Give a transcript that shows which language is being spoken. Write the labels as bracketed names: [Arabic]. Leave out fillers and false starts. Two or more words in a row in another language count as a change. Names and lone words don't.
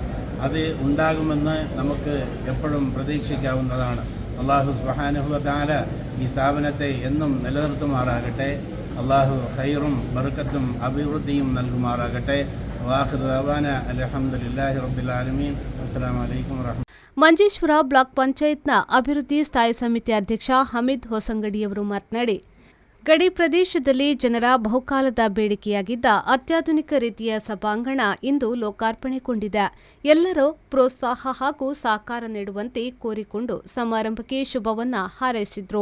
[Malayalam] അത് ഉണ്ടാകുമെന്ന് നമുക്ക് എപ്പോഴും പ്രതീക്ഷിക്കാവുന്നതാണ്. [Arabic] الله سبحانه وتعالى [Malayalam] ഈ സ്ഥാപനത്തെ എന്നും നിലനിർത്തുമാറാകട്ടെ. അല്ലാഹു ഖൈറും ബർക്കത്തും അഭിവൃദ്ധിയും നൽകുമാറാകട്ടെ. [Arabic] وآخر دعوانا الحمد لله رب العالمين. السلام عليكم ورحمة الله. [Kannada] ಮಂಜೇಶ್ವರ ಬ್ಲಾಕ್ ಪಂಚಾಯತ್ನ ಅಭಿವೃದ್ಧಿ ಸ್ಥಾಯಿ ಸಮಿತಿ ಅಧ್ಯಕ್ಷ ಹಮೀದ್ ಹೊಸಂಗಡಿಯವರು ಮಾತನಾಡಿ, ಗಡಿ ಪ್ರದೇಶದಲ್ಲಿ ಜನರ ಬಹುಕಾಲದ ಬೇಡಿಕೆಯಾಗಿದ್ದ ಅತ್ಯಾಧುನಿಕ ರೀತಿಯ ಸಭಾಂಗಣ ಇಂದು ಲೋಕಾರ್ಪಣೆಗೊಂಡಿದೆ. ಎಲ್ಲರೂ ಪ್ರೋತ್ಸಾಹ ಹಾಗೂ ಸಹಕಾರ ನೀಡುವಂತೆ ಕೋರಿಕೊಂಡು ಸಮಾರಂಭಕ್ಕೆ ಶುಭವನ್ನ ಹಾರೈಸಿದ್ರು.